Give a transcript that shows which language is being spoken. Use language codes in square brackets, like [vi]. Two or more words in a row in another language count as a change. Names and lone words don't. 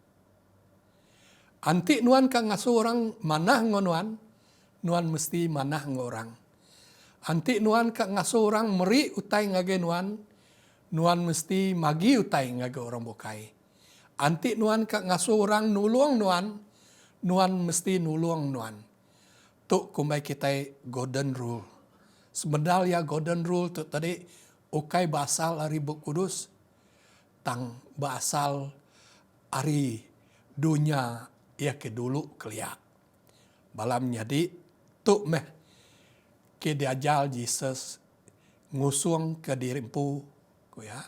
[iba] Anti nuan ka ngasuh orang manah ngau nuan mesti manah ngau orang. Anti nuan ka ngasuh orang meri utai ngage nuan mesti magi utai ngage orang bukai. Anti nuan ka ngasuh orang nulung nuan mesti nulung nuan. Tu kumbai kita [en] golden rule. [iba] Sebenarnya [en] golden rule [iba] tu tadi ukai basal dari Buku Kudus. Tang basal ari dunia ia ke dulu keliak. Balam nyadi tu meh ke diajal Jesus ngusung ke dirimpu kuya.